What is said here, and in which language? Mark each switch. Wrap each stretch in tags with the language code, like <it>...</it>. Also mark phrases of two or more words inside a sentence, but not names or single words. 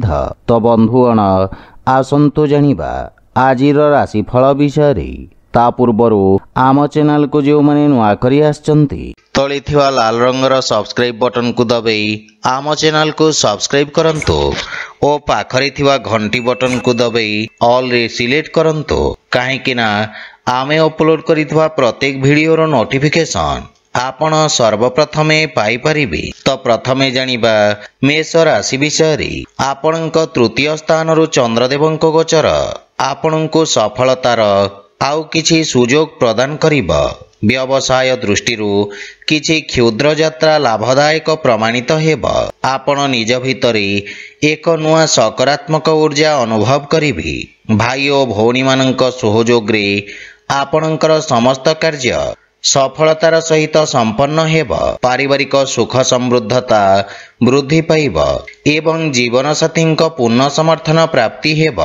<or>ତ ବନ୍ଧୁଗଣ ଆସନ୍ତୁ ଜାଣିବା ଆଜିର ରାଶିଫଳ ବିଷୟ। ତା ପୂର୍ବରୁ ଆମ ଚ୍ୟାନେଲ କୁ ଯୋ ମାନେ ନୂଆ କରି ଆଛନ୍ତି ତଳେ ଥିବା ଲାଲ ରଙ୍ଗର</or> <en>subscribe button</en> <or>କୁ ଦବାଇ ଆମ ଚ୍ୟାନେଲ କୁ ସବସ୍କ୍ରାଇବ କରନ୍ତୁ ଆଉ ପାଖରେ ଥିବା ଘଣ୍ଟି ବଟନ କୁ ଦବାଇ ଅଲ ରେ ସିଲେକ୍ଟ କରନ୍ତୁ କାହିଁକି ନା ଆମେ ଅପଲୋଡ କରିଥିବା ପ୍ରତ୍ୟେକ ଭିଡିଓର ନୋଟିଫିକେସନ ଆପଣ ସର୍ବପ୍ରଥମେ ପାଇ ପାରିବେ। ତ ପ୍ରଥମେ ଜାଣିବା ମେଷ ରାଶି ବିଷୟ। ଆପଣଙ୍କ ତୃତୀୟ ସ୍ଥାନ ରୁ ଚନ୍ଦ୍ରଦେବଙ୍କ ଗୋଚର ଆପଣଙ୍କୁ ସଫଳତାର ଆଉ କିଛି ସୁଯୋଗ ପ୍ରଦାନ କରିବ। ବ୍ୟବସାୟ ଦୃଷ୍ଟିରୁ କିଛି କ୍ଷୁଦ୍ର ଯାତ୍ରା ଲାଭଦାୟକ ପ୍ରମାଣିତ ହେବ। ଆପଣ ନିଜ ଭିତରେ ଏକ ନୂଆ ସକାରାତ୍ମକ ଊର୍ଜା ଅନୁଭବ କରିବେ। ଭାଇ ଆଉ ଭଉଣୀ ମାନଙ୍କ ସହଯୋଗ ରେ ଆପଣଙ୍କର ସମସ୍ତ କାର୍ଯ୍ୟ ସଫଳତାର ସହିତ ସମ୍ପନ୍ନ ହେବ। ପାରିବାରିକ ସୁଖ ସମୃଦ୍ଧତା ବୃଦ୍ଧି ପାଇବ ଏବଂ ଜୀବନ ସାଥୀ ପୂର୍ଣ୍ଣ ସମର୍ଥନ ପ୍ରାପ୍ତି ହେବ।</or>